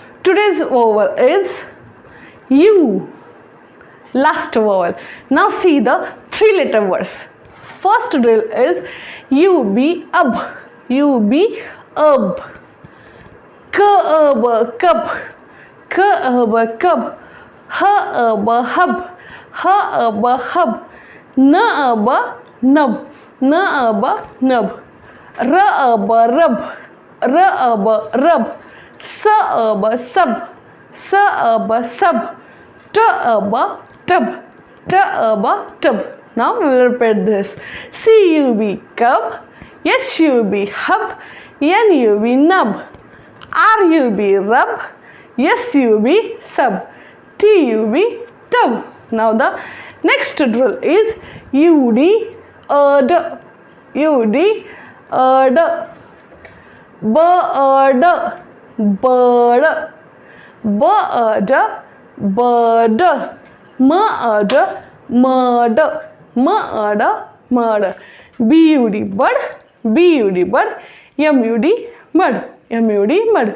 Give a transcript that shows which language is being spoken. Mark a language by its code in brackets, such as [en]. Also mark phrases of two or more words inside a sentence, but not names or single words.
[en] Today's vowel is U. Last vowel. Now see the 3-letter words. First drill is UB UB. UB UB. KUB KUB. KUB KUB. HUB HUB. HUB HUB. NUB NUB. NUB NUB. RUB RUB. RUB RUB. SUB SUB. SUB SUB. TUB TUB. TUB TUB. Now we will repeat this. CUB cub. HUB hub. NUB nub. RUB rub. SUB sub. TUB tub. Now the next drill is UD UD UD bird bird bird bird murder murder murder murder BUD bird BUD bird MUD mud MUD mud.